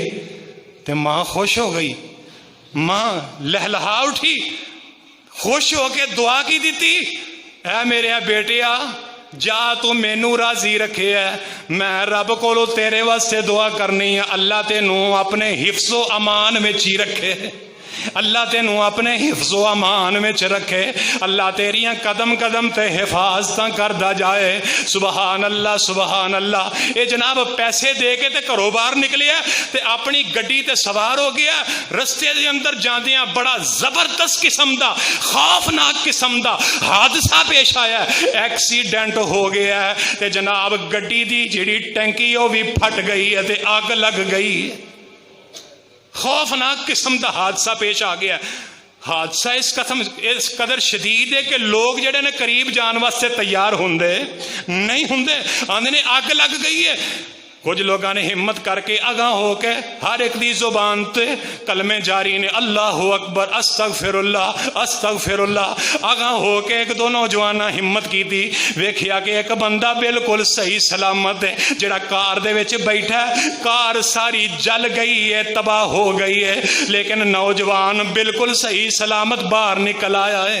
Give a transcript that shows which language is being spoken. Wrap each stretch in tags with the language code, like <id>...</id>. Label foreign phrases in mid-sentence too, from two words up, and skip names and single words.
<pa>تے ماں خوش ہو گئی، ماں لہلہا اٹھی، خوش ہو کے دعا کی دی، اے میرے بیٹیا جا تو مینوں راضی رکھے ہے، میں رب کولوں تیرے واسطے دعا کرنی ہے اللہ تینوں اپنے حفظ و امان میں ہی رکھے، اللہ تینوں اپنے حفظ و امان میں رکھے، اللہ تیریاں قدم قدم تے حفاظت کردا جائے.</pa> <ar>سبحان الله سبحان الله.</ar> <pa>یہ جناب پیسے دے کے تے گھروں باہر نکلیا تے اپنی گڈی تے سوار ہو گیا. رستے دے اندر جاندیاں بڑا زبردست قسم دا خوفناک قسم دا حادثہ پیش آیا، ایکسیڈنٹ ہو گیا تے جناب گڈی دی جہڑی ٹینکی وہ بھی پھٹ گئی ہے تے اگ لگ گئی.</pa> <ur>خوفناک قسم کا حادثہ پیش آ گیا.</ur> <pa>حادثہ اس قدر شدید ہے کہ لوگ جیڑے نے قریب جان واسطے تیار ہوندے نہیں ہوندے، آندے نے اگ لگ گئی ہے.</pa> <ur>کچھ لوگوں نے ہمت کر کے</ur> <pa>اگاں ہو کے ہر ایک دی زبان تے کلمے جاری نے</pa> <ar>اللہ اکبر استغفر اللہ</ar> <pa>اگاں ہو کے ایک دو نوجوان ہمت کی تھی، ویکھیا کہ ایک بندہ بالکل صحیح سلامت ہے، جڑا کار دے وچ بیٹھا ہے، کار ساری جل گئی ہے، تباہ ہو گئی ہے، لیکن نوجوان بالکل صحیح سلامت باہر نکل آیا ہے۔</pa>